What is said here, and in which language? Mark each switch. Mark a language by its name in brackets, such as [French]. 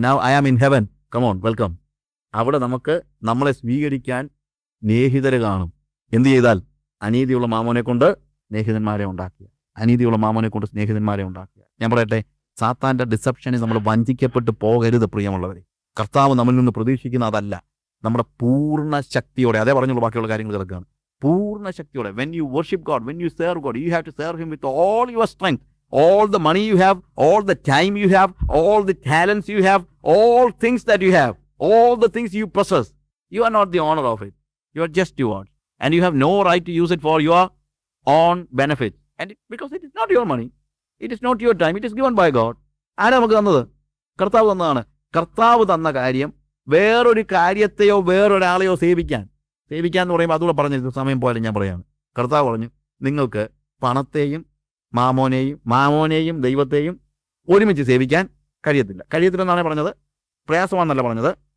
[English] Now I am in heaven, come on welcome. [Malayalam] അവിടെ നമ്മളെ സ്വീകരിക്കാൻ സ്നേഹിതര് കാണും. എന്ത് ചെയ്താൽ? അനീതിയുള്ള മാമോനെ കൊണ്ട് സ്നേഹിതന്മാരെ ഉണ്ടാക്കുക. അനീതിയുള്ള മാമോനെ കൊണ്ട് സ്നേഹിതന്മാരെ ഉണ്ടാക്കുക. ഞാൻ പറയട്ടെ, സാത്താൻ്റെ ഡിസെപ്ഷനിൽ നമ്മൾ വഞ്ചിക്കപ്പെട്ട് പോകരുത് പ്രിയമുള്ളവരെ. കർത്താവ് നമ്മിൽ നിന്ന് പ്രതീക്ഷിക്കുന്ന അതല്ല. നമ്മുടെ പൂർണ്ണ ശക്തിയോടെ, അതേ പറഞ്ഞുള്ള ബാക്കിയുള്ള കാര്യങ്ങൾ കിടക്കുകയാണ്. പൂർണ്ണ ശക്തിയോടെ [English] When you worship God, when you serve God, you have to serve him with all your strength, all the money you have, all the time you have, all the talents you have, all things that you have, all the things you possess. You are not the owner of it. You are just yours. And you have no right to use it for your own benefit. And because it is not your money, it is not your time, it is given by God. [Malayalam] ആരാ നമുക്ക് തന്നത്? കർത്താവ് തന്നതാണ്. കർത്താവ് തന്ന കാര്യം വേറൊരു കാര്യത്തെയോ വേറൊരാളെയോ സേവിക്കാൻ എന്ന് പറയുമ്പോൾ അതുകൂടെ പറഞ്ഞിരുന്നു, സമയം പോലെ ഞാൻ പറയാണ്. കർത്താവ് പറഞ്ഞു, നിങ്ങൾക്ക് പണത്തെയും മാമോനെയും ദൈവത്തെയും ഒരുമിച്ച് സേവിക്കാൻ കഴിയത്തില്ലെന്നാണ് പറഞ്ഞത്. പ്രയാസമാണെന്നല്ല പറഞ്ഞത്.